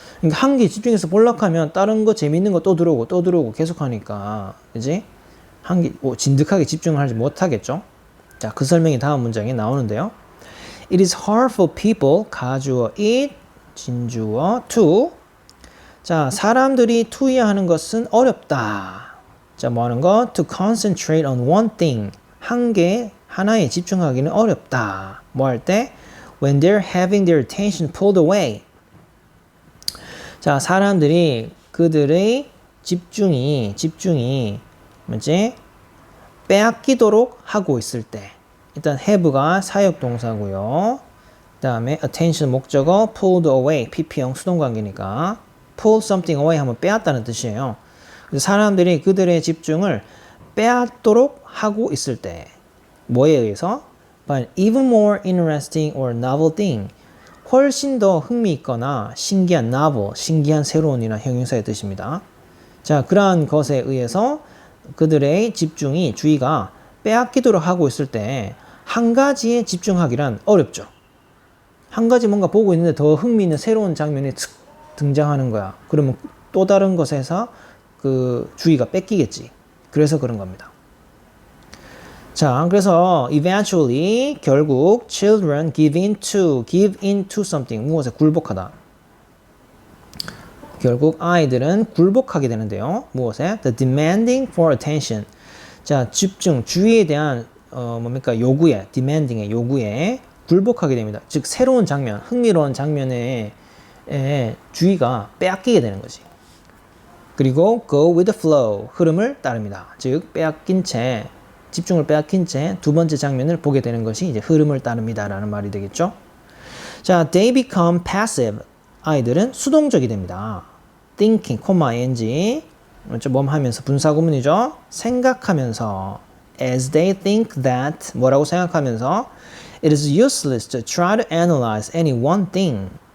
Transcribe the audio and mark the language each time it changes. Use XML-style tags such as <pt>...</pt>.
<ko>그러니까 한 개 집중해서 볼락하면 다른 거 재밌는 거 또 들어오고 계속 하니까 그지? 한 개 진득하게 집중을 하지 못하겠죠? 자, 그 설명이 다음 문장에 나오는데요.</ko> <en>It is hard for people 가주어 it 진주어 to 자,</en> <ko>사람들이 to야 하는 것은 어렵다. 자, 뭐 하는 거?</ko> <en>To concentrate on one thing</en> <ko>하나에 집중하기는 어렵다. 뭐 할 때?</ko> <en>When they're having their attention pulled away</en> <ko>자, 사람들이 그들의 집중이 뭐지? 빼앗기도록 하고 있을 때 일단 have가 사역 동사고요. 그 다음에 attention 목적어 pulled away PP형 수동관계니까 pull something away 하면 빼앗다는 뜻이에요. 그래서 사람들이 그들의 집중을 빼앗도록 하고 있을 때 뭐에 의해서?</ko> <en>By an even more interesting or novel thing</en> <ko>훨씬 더 흥미있거나 신기한 novel, 신기한 새로운이나 형용사의 뜻입니다. 자, 그러한 것에 의해서 그들의 주의가 빼앗기도록 하고 있을 때 한 가지에 집중하기란 어렵죠. 한 가지 뭔가 보고 있는데 더 흥미있는 새로운 장면이 등장하는 거야. 그러면 또 다른 것에서 그 주의가 뺏기겠지. 그래서 그런 겁니다.</ko> <en>자, 그래서 eventually 결국 children give in to something</en> <ko>무엇에 굴복하다. 결국 아이들은 굴복하게 되는데요. 무엇에?</ko> <en>The demanding for attention.</en> <ko>자, 주의에 대한 요구에 demanding의 요구에 굴복하게 됩니다. 즉 새로운 장면, 흥미로운 장면에 주의가 빼앗기게 되는 거지.</ko> <en>그리고 go with the flow</en> <ko>흐름을 따릅니다. 즉 집중을 빼앗긴 채 두 번째 장면을 보게 되는 것이 이제 흐름을 따릅니다라는 말이 되겠죠.</ko> <en>자, they become passive.</en> <ko>아이들은 수동적이 됩니다. thinking, ing, 하면서 분사구문이죠. 생각하면서</ko> <en>as they think that</en> <ko>뭐라고 생각하면서</ko> <en>it is useless to try to analyze any one thing.</en>